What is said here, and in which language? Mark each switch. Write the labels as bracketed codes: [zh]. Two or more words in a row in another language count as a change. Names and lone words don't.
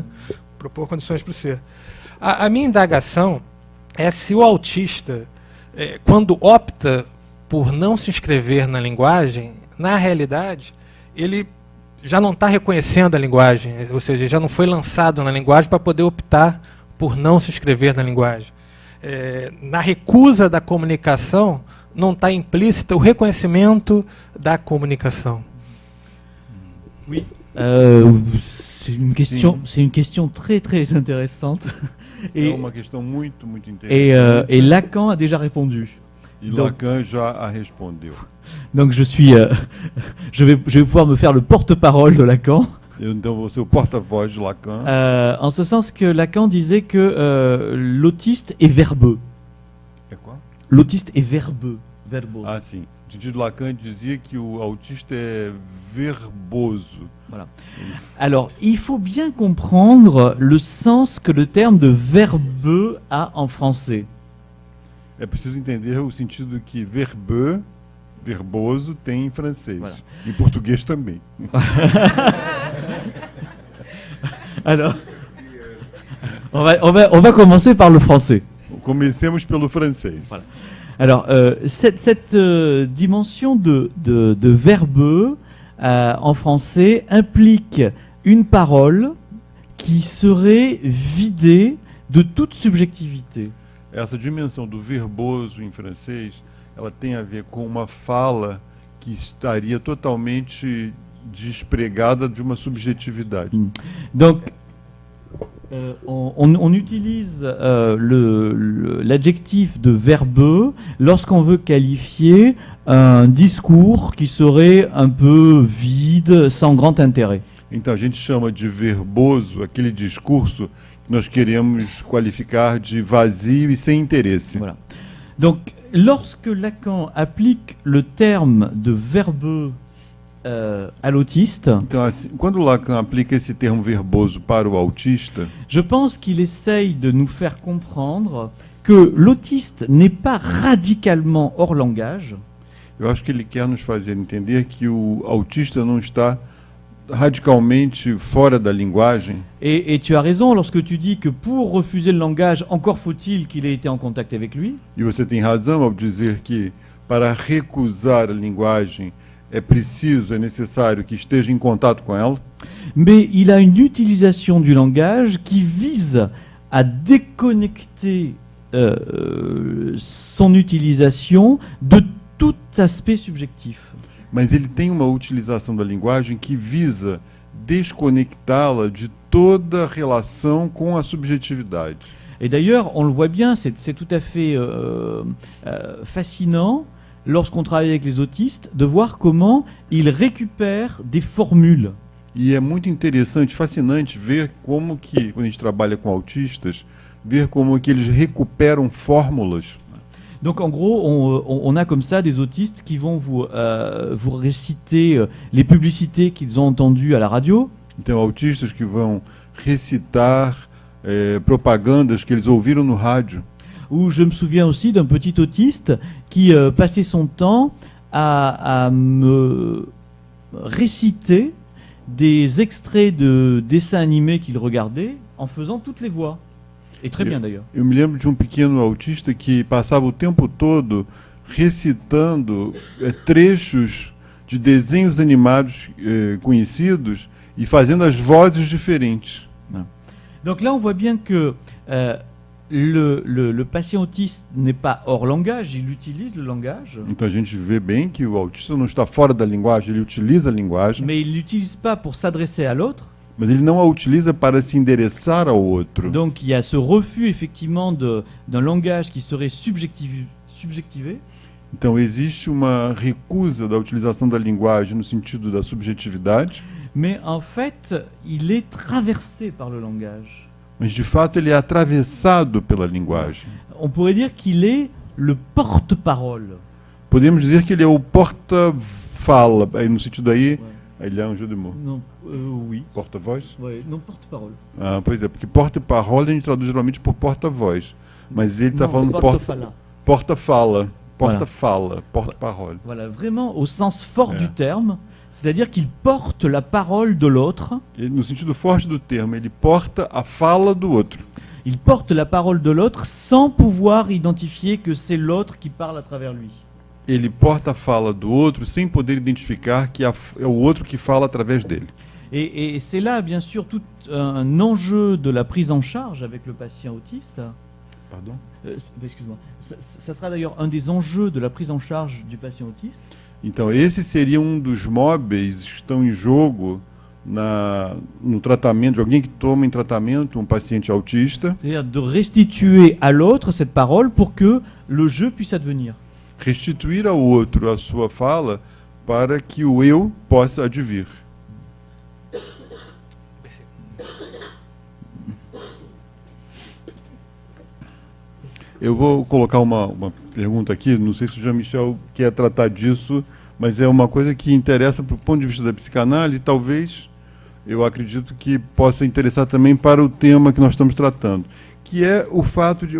[pt] Propor condições para o ser. A minha indagação é se o autista, quando opta por não se inscrever na linguagem, na realidade, ele já não está reconhecendo a linguagem, ou seja, já não foi lançado na linguagem para poder optar por não se inscrever na linguagem. Na recusa da comunicação, não está implícito o reconhecimento da comunicação. [fr] Oui. C'est une question très très intéressante. [pt] É uma questão muito interessante. [fr] Et Lacan a déjà répondu. [pt] E Lacan já a respondeu. [fr] Donc je vais pouvoir me faire le porte-parole de Lacan. [pt] Então vou ser o porta-voz de Lacan. [fr] En ce sens que Lacan disait que l'autiste est verbeux. [pt] É qual? [fr] L'autiste est verbeux. Verbose. [pt] Ah, sim. Didi Lacan dizia que o autista é verboso. [fr] Voilà. Alors, il faut bien comprendre le sens que le terme de verbeux a en français. [pt] É preciso entender o sentido que verbeux, verboso, tem em francês. Voilà. Em português também. [fr] Alors, on va commencer par le français. [pt] Comecemos pelo francês. [fr] Voilà. Alors, cette dimension de verbeux en français implique une parole qui serait vidée de toute subjectivité. [pt] Essa dimensão do verboso em francês, ela tem a ver com uma fala que estaria totalmente despregada de uma subjetividade. [fr] Donc, on utilise l'adjectif de verbeux lorsqu'on veut qualifier un discours qui serait un peu vide, sans grand intérêt. [pt] Então a gente chama de verboso aquele discurso que nós queremos qualificar de vazio e sem interesse. [fr] Voilà. Donc, lorsque Lacan applique le terme de verbeux à l'autiste, [pt] então, assim, quando Lacan aplica esse termo verboso para o autista, [fr] je pense qu'il essaye de nous faire comprendre que l'autiste n'est pas radicalement hors langage. [pt] eu acho que ele quer nos fazer entender que o autista não está radicalmente fora da linguagem. [fr] Et tu as raison lorsque tu dis que pour refuser le langage, encore faut-il qu'il ait été en contact avec lui. [pt] E você tem razão ao dizer que para recusar a linguagem é preciso, é necessário que esteja em contato com ela. [fr] Mais il a une utilisation du langage qui vise à déconnecter son utilisation de tout aspect subjectif. [pt] Mas ele tem uma utilização da linguagem que visa desconectá-la de toda relação com a subjetividade. [fr] Et d'ailleurs, on le voit bien, c'est tout à fait fascinant, lorsqu'on travaille avec les autistes, de voir comment ils récupèrent des formules. [pt] E é muito interessante, fascinante ver como que, quando a gente trabalha com autistas, ver como que eles recuperam fórmulas. [fr] Donc en gros, on a comme ça des autistes qui vont vous réciter les publicités qu'ils ont entendues à la radio. [pt] Então, autistas que vão recitar propagandas que eles ouviram no rádio. [fr] Ou je me souviens aussi d'un petit autiste qui passait son temps à me réciter des extraits de dessins animés qu'il regardait en faisant toutes les voix. Et très bien d'ailleurs. [pt] Eu me lembro de um pequeno autista que passava o tempo todo recitando trechos de desenhos animados conhecidos e fazendo as vozes diferentes. [fr] Donc là, on voit bien que le patient autiste n'est pas hors langage, il utilise le langage. [pt] Então a gente vê bem que o autista não está fora da linguagem, ele utiliza a linguagem. [fr] Mais il l'utilise pas pour s'adresser à l'autre. [pt] Mas ele não a utiliza para se endereçar ao outro. [fr] Donc il y a ce refus effectivement d'un langage qui serait subjectivé. [pt] Então existe uma recusa da utilização da linguagem no sentido da subjetividade. [fr] Mais en fait, il est traversé par le langage. [pt] Mas de fato ele é atravessado pela linguagem. [fr] On pourrait dire qu'il est le porte-parole. [pt] Podemos dizer que ele é o porta-fala, aí no sentido aí, ele é um [fr] jeu de mots. Non, oui. [pt] Porta-voz? [fr] Ouais, non, porte-parole. [pt] Ah, pois é, porque porta-parole a gente traduz geralmente por porta-voz. Mas ele está falando porte-fala. Porta-fala, porta-fala, [fr] porte-parole. Voilà, vraiment au sens fort du terme, c'est-à-dire qu'il porte la parole de l'autre. [pt] E, no sentido forte do termo, ele porta a fala do outro. [fr] Il porte la parole de l'autre sans pouvoir identifier que c'est l'autre qui parle à travers lui. [pt] Ele porta a fala do outro sem poder identificar que é o outro que fala através dele. [fr] Et c'est là, bien sûr, tout un enjeu de la prise en charge avec le patient autiste. Pardon? Excuse-moi. Ça sera d'ailleurs un des enjeux de la prise en charge du patient autiste. [pt] Então, esse seria um dos móveis que estão em jogo no tratamento de alguém que toma em tratamento um paciente autista. [fr] C'est-à-dire de restituer à l'autre cette parole pour que le jeu puisse advenir. [pt] Restituir ao outro a sua fala para que o eu possa advir. Eu vou colocar uma pergunta aqui, não sei se o Jean-Michel quer tratar disso, mas é uma coisa que interessa para o ponto de vista da psicanálise e talvez, eu acredito que possa interessar também para o tema que nós estamos tratando, que é o fato de...